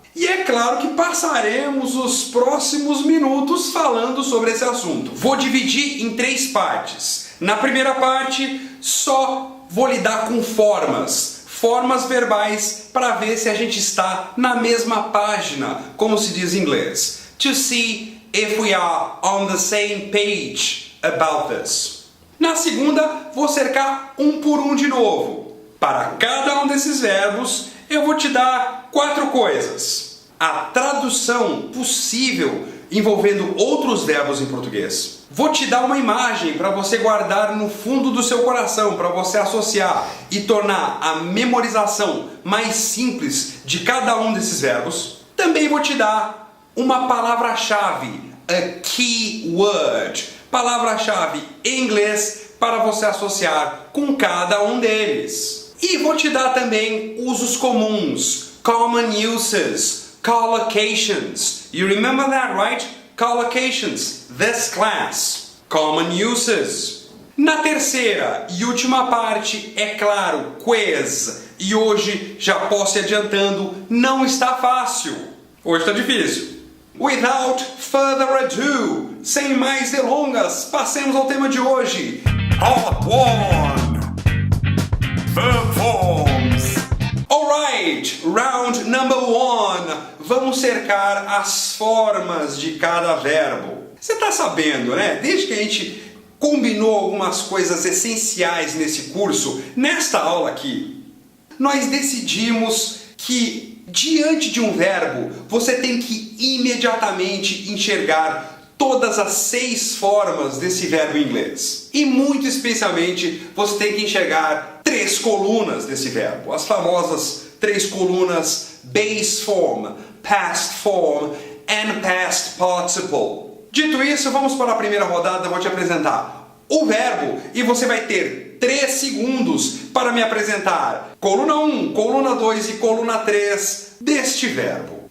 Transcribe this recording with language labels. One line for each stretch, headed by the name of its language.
Portuguese: E é claro que passaremos os próximos minutos falando sobre esse assunto. Vou dividir em 3 partes. Na primeira parte, só vou lidar com formas verbais, para ver se a gente está na mesma página, como se diz em inglês.
English: To see if we are on the same page about this.
Portuguese: Na segunda, vou cercar um por um de novo. Para cada um desses verbos, eu vou te dar 4 coisas. A tradução possível envolvendo outros verbos em português. Vou te dar uma imagem para você guardar no fundo do seu coração, para você associar e tornar a memorização mais simples de cada um desses verbos. Também vou te dar uma palavra-chave, a keyword, palavra-chave em inglês para você associar com cada um deles. E vou te dar também usos comuns,
English: common uses, collocations. You remember that, right? Collocations, this class. Common uses.
Portuguese: Na terceira e última parte, é claro, quiz. E hoje, já posso ir adiantando, não está fácil. Hoje está difícil.
English: Without further ado,
Portuguese: sem mais delongas, passemos ao tema de hoje.
English: Part 1. Verb forms. Alright, round number 1.
Portuguese: Vamos cercar as formas de cada verbo. Você está sabendo, né? Desde que a gente combinou algumas coisas essenciais nesse curso, nesta aula aqui, nós decidimos que diante de um verbo, você tem que imediatamente enxergar todas as 6 formas desse verbo em inglês. E muito especialmente, você tem que enxergar 3 colunas desse verbo. As famosas 3 colunas
English: base form, past form and past participle.
Portuguese: Dito isso, vamos para a primeira rodada. Eu vou te apresentar o verbo e você vai ter 3 segundos para me apresentar coluna 1, coluna 2 e coluna 3 deste verbo.